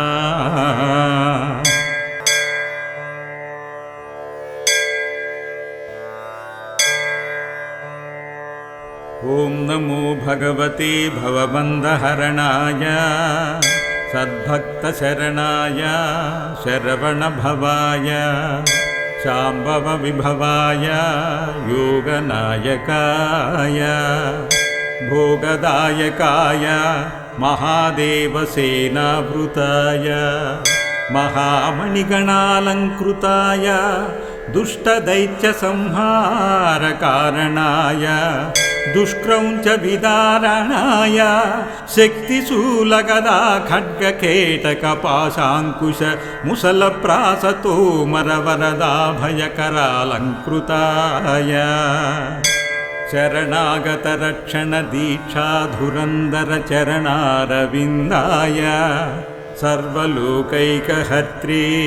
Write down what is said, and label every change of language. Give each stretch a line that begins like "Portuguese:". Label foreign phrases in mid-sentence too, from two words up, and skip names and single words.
Sanskrit: ఓం నమో భగవతే భవబంధహరణాయ సద్భక్తశరణాయ శరవణభవాయ శాంభవ విభవాయ యోగనాయకాయ భోగదాయకాయ మహాదేవసేనావృతాయ మహామణిగణాలంకృతాయ दुष्टदैत्यसंहारकारणाय दुष्क्रौञ्च विदारणाय शक्तिशूलगदा खड्गकेटकपाशाङ्कुश मुसलप्रासतोमरवरदाभयकरालङ्कृताय शरणागतरक्षणदीक्षाधुरन्धरचरणारविन्दाय सर्वलोकैकहर्त्रे